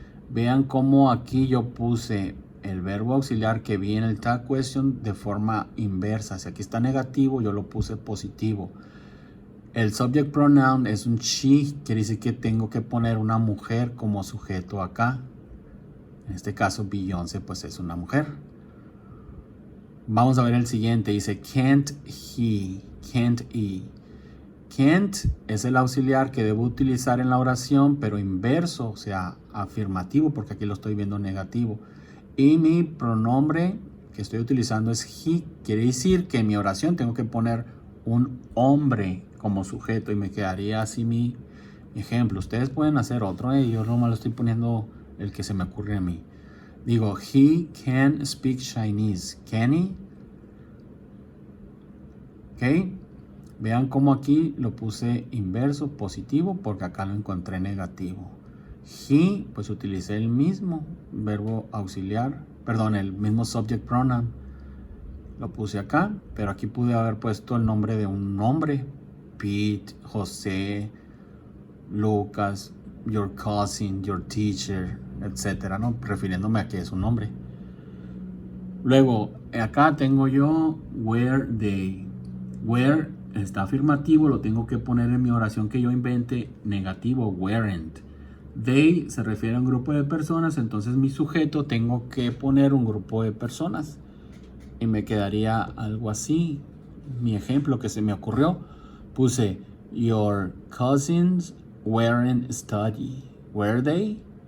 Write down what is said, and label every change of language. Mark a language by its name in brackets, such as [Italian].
[Spanish] Vean cómo aquí yo puse el verbo auxiliar que vi en el tag question de forma inversa. Si aquí está negativo, yo lo puse positivo. El subject pronoun es un she, quiere decir que tengo que poner una mujer como sujeto acá. En este caso, Beyoncé pues es una mujer. Vamos a ver el siguiente. Dice [English] can't he, can't he. [Spanish] Can't es el auxiliar que debo utilizar en la oración, pero inverso, o sea, afirmativo, porque aquí lo estoy viendo negativo. Y mi pronombre que estoy utilizando es he. Quiere decir que en mi oración tengo que poner un hombre como sujeto y me quedaría así mi ejemplo. Ustedes pueden hacer otro, yo nomás lo estoy poniendo el que se me ocurre a mí. Digo, [English] he can speak Chinese. Can he? [Spanish] ¿Ok? Vean cómo aquí lo puse inverso, positivo, porque acá lo encontré negativo. He, pues utilicé el mismo verbo auxiliar perdón, el mismo subject pronoun. Lo puse acá, pero aquí pude haber puesto el nombre de un hombre. Pete, José, Lucas, [English] your cousin, your teacher, [Spanish] etcétera, ¿no? Refiriéndome a que es un hombre. Luego, acá tengo yo were they. Were está afirmativo, lo tengo que poner en mi oración que yo invente, negativo, weren't. They se refiere a un grupo de personas, entonces mi sujeto tengo que poner un grupo de personas. Y me quedaría algo así. Mi ejemplo que se me ocurrió, puse [English] your cousins weren't study. Were they?